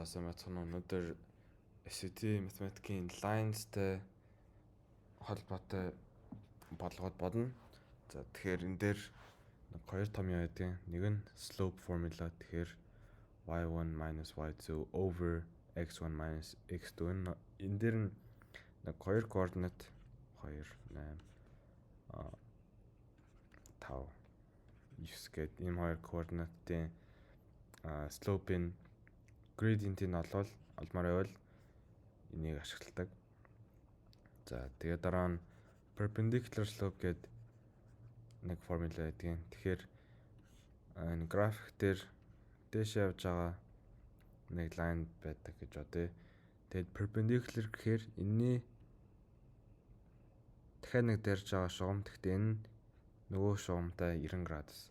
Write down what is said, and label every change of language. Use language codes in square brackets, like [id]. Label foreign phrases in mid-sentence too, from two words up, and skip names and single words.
[mn] сайн бацхан өнөөдөр SAT математикийн linesтэй холбоотой бодлогод бодно. За тэгэхээр энэ дээр хоёр том юм байдаг. Нэг нь [en] slope formula. [mn] Тэгэхээр [en] y1 minus y2 over x1 minus x2. [mn] Энэ дээр нь хоёр координат 2 8 5 9 гэдэг ийм хоёр координатын slope-ийн gradient-ийг олмоор байвал энийг ашигладаг. За тэгээд дараа нь [en] perpendicular slope [mn] гэдэг нэг формула байдаг. Тэгэхээр энэ график дээр дээшээ явж байгаа нэг line байдаг гэж бодъё. Тэгээд perpendicular гэхээр энэний дахиад нэг дээрж байгаа шугам, гэхдээ энэ нь нөгөө шугамтай 90 градус.